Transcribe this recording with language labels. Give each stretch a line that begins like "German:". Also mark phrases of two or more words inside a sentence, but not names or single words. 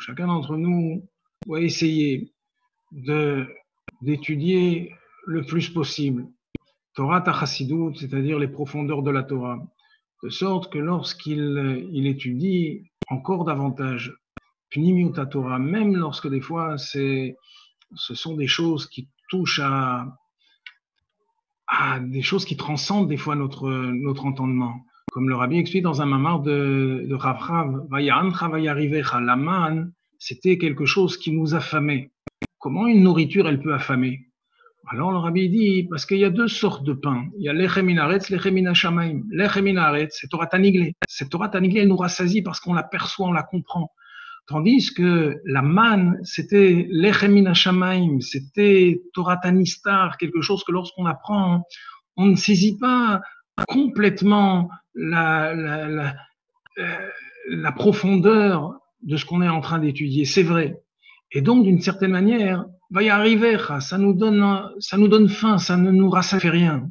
French: Chacun d'entre nous doit essayer d'étudier le plus possible
Hebrew: תורה חסידות,
French: c'est-à-dire les profondeurs de la Torah, de sorte que lorsqu'il étudie encore davantage
Hebrew: פנימיות תורה,
French: même lorsque des fois ce sont des choses qui touchent à des choses qui transcendent des fois notre entendement. Comme le rabbi explique dans un mamar de Rav Rav, la manne, c'était quelque chose qui nous affamait. Comment une nourriture, elle peut affamer? Alors le rabbi dit, parce qu'il y a deux sortes de pain. Il y a
Hebrew: לחם מן הארץ, לחם מן השמים. לחם מן הארץ,
French: c'est
Hebrew: תורה הנגלה.
French: Cette
Hebrew: תורה הנגלה,
French: elle nous rassasie parce qu'on la perçoit, on la comprend. Tandis que la manne, c'était
Hebrew: לחם מן השמים,
French: c'était
Hebrew: תורה הנסתר,
French: quelque chose que lorsqu'on apprend, on ne saisit pas complètement la profondeur de ce qu'on est en train d'étudier. C'est vrai. Et donc, d'une certaine manière, va y arriver, ça nous donne faim, ça ne nous rassasie rien.